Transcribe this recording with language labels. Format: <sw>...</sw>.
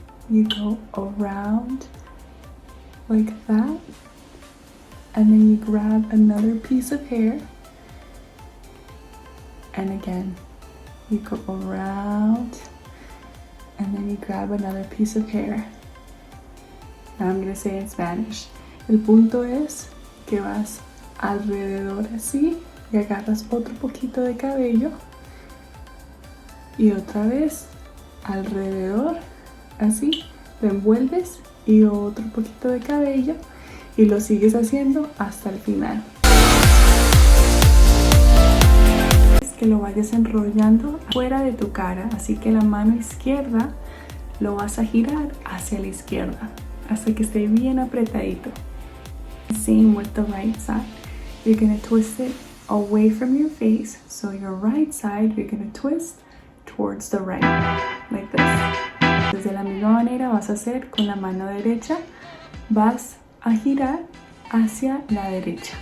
<en>you go around like that, and then you grab another piece of hair, and again you go around, and then you grab another piece of hair. Now I'm gonna say it in Spanish.</en> <es>El punto es que vas alrededor así y agarras otro poquito de cabello y otra vez alrededor así, lo envuelves y otro poquito de cabello y lo sigues haciendo hasta el final. Es que lo vayas enrollando fuera de tu cara, así que la mano izquierda lo vas a girar hacia la izquierda hasta que esté bien apretadito.</es> <en>Same with the right side. You're going to twist it away from your face, so your right side you're going to twist towards the right, like this.</en> <es>De la misma manera vas a hacer con la mano derecha, vas a girar hacia la derecha.</es>